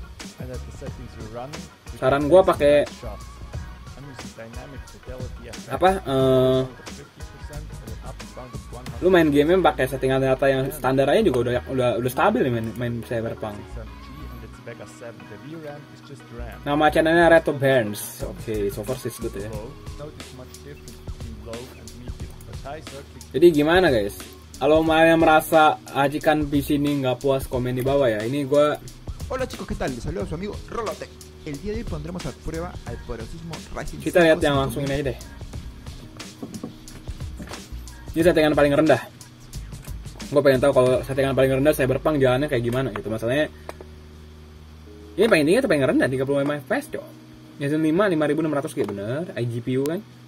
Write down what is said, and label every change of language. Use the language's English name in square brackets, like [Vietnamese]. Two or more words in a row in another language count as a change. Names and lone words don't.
[Indonesian] Saran gua pakai apa? Lu main game pakai settingan data yang standar aja juga udah stabil nih main Cyberpunk. Nama channelnya Reto Burns. Oke, [English] so far [Indonesian] sih good ya. Jadi gimana guys? Kalau yang merasa ajikan PC ini nggak puas, komen di bawah ya. Ini gua. [Spanish] Hola chicos, ¿qué tal? Les saluda su amigo Rolotech. El día de hoy pondremos a prueba al poderosísimo Ryzen 5. [Indonesian] Kita lihat yang langsung ini aja deh. Ini settingan paling rendah. Gue pengen tahu kalau settingan paling rendah Cyberpunk jalannya kayak gimana gitu. Masalahnya ini paling tinggi atau paling rendah 35 fps cok. Ryzen 5 5600G bener, iGPU kan.